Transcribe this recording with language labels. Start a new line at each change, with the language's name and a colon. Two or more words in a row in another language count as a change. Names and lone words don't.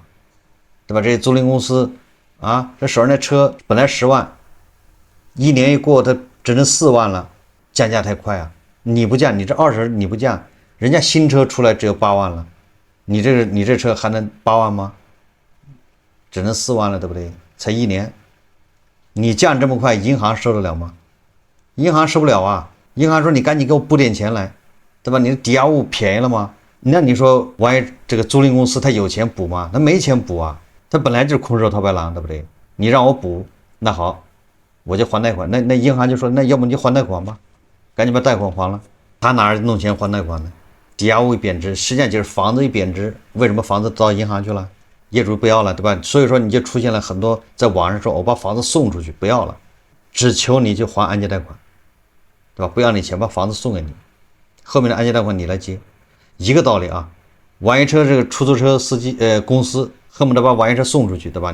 Chinese: 對吧？這些租賃公司啊，這手上的車本來10萬，一年一過，它只能4萬了，降價太快啊！你不降，你這20你不降，人家新車出來只有8萬了，你這車還能8萬嗎？只能4萬了，对不对？才1年，你降這麼快，銀行受得了嗎？銀行受不了啊！銀行說你趕緊給我補點錢來，對吧？你的抵押物便宜了嗎？那你說万一這個租賃公司他有錢補嗎？他没錢補啊，他本來就是空手套白狼，對不对？你讓我補，那好，我就還貸款。那銀行就說，那要不你就還貸款吧，趕緊把貸款還了。他哪兒弄錢還貸款呢？抵押物一貶值，實際上就是房子一貶值，為什麼房子到銀行去了？業主不要了，对吧？所以說你就出現了很多在網上說我把房子送出去不要了，只求你就還按揭贷款，对吧？不要你钱，把房子送給你，後面的按揭贷款你來接，一個道理啊。网约車這個出租車司機公司恨不得把网约車送出去，對吧？